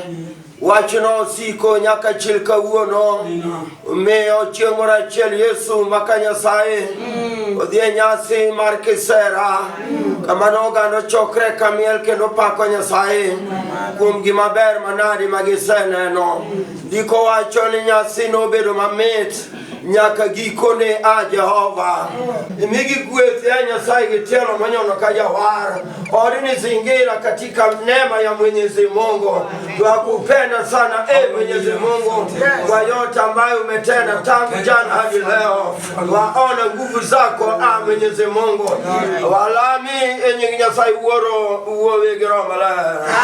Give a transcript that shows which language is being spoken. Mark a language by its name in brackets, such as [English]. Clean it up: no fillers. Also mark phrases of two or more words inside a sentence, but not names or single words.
[Luo (Kenya and Tanzania)] Wachno siko nyaka chil kawuono, miyo chieng' moro achiel Yesu maka Nyasaye odhi nyasi mar kisera, kamano oganda chokre kamiel kendo pako Nyasaye kuom gima ber manade ma giseneno. Ndiko wacho ni nyasi nobedo mamit nyaka gikone a Jehova. Imigi gweth ya Nyasaye gitielo manyono ka jawar, [Swahili] odini zingira katika neema ya Mwenyezi Mungu. Twakupenda sana Mwenyezi Mungu kwa yote ambayo umetenda tangu jana hadi leo. Waona nguvu zako Mwenyezi Mungu. [Luo (Kenya and Tanzania)] Walami nyingi Nyasaye uoro uwe Roho Maler.